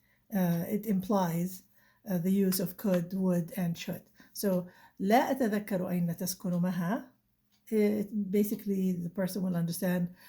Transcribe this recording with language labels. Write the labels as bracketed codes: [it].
[en] It implies the use of could, would, and should. So [ar] لا أتذكر أين تسكن مها. [en] Basically, the person will understand.